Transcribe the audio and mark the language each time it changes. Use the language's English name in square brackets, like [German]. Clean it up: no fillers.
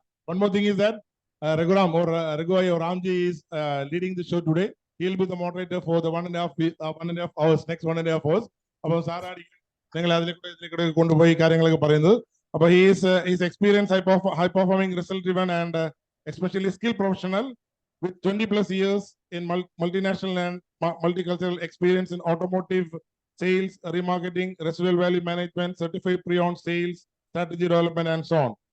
[English] One more thing is that Raghuram or Raghuai or Ramji is leading the show today. He'll be the moderator for the 1.5 hours, next 1.5 hours. [Malayalam] അപ്പോൾ സാറാണ് നിങ്ങൾ അതിലേക്കൂടെ കൊണ്ടുപോയി കാര്യങ്ങളൊക്കെ പറയുന്നത്. [English] അപ്പോൾ his experience high performing result driven and especially skill professional with 20 plus years in multinational and multicultural experience in automotive sales, remarketing, residual value management, certified pre-owned sales, strategy development, and so on.